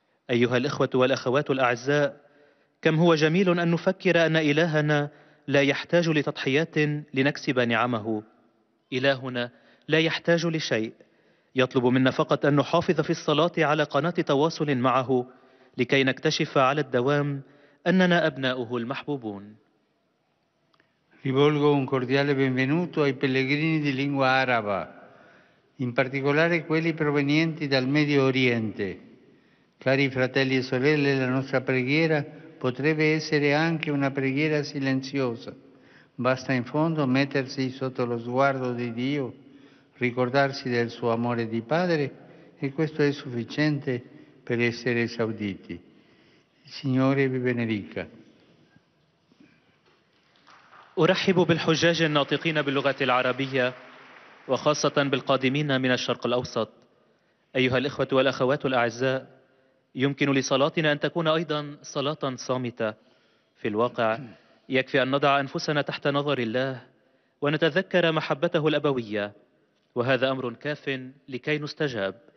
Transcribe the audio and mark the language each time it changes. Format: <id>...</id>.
<ar>أيها الإخوة والأخوات الأعزاء، كم هو جميل أن نفكر أن إلهنا لا يحتاج لتضحيات لنكسب نعمه. إلهنا لا يحتاج لشيء، يطلب منا فقط أن نحافظ في الصلاة على قناة تواصل معه لكي نكتشف على الدوام أننا أبناؤه المحبوبون.</ar> <it>Rivolgo un cordiale benvenuto ai pellegrini di lingua araba, in particolare quelli provenienti dal Medio Oriente. Cari fratelli e sorelle, la nostra preghiera potrebbe essere anche una preghiera silenziosa. Basta in fondo mettersi sotto lo sguardo di Dio, ricordarsi del suo amore di Padre, e questo è sufficiente per essere esauditi. Il Signore vi benedica.</it> <ar>أرحب بالحجاج الناطقين باللغة العربية وخاصة بالقادمين من الشرق الأوسط. أيها الإخوة والأخوات الأعزاء، يمكن لصلاتنا أن تكون أيضا صلاة صامتة. في الواقع يكفي أن نضع أنفسنا تحت نظر الله ونتذكر محبته الأبوية، وهذا أمر كاف لكي نستجاب.</ar>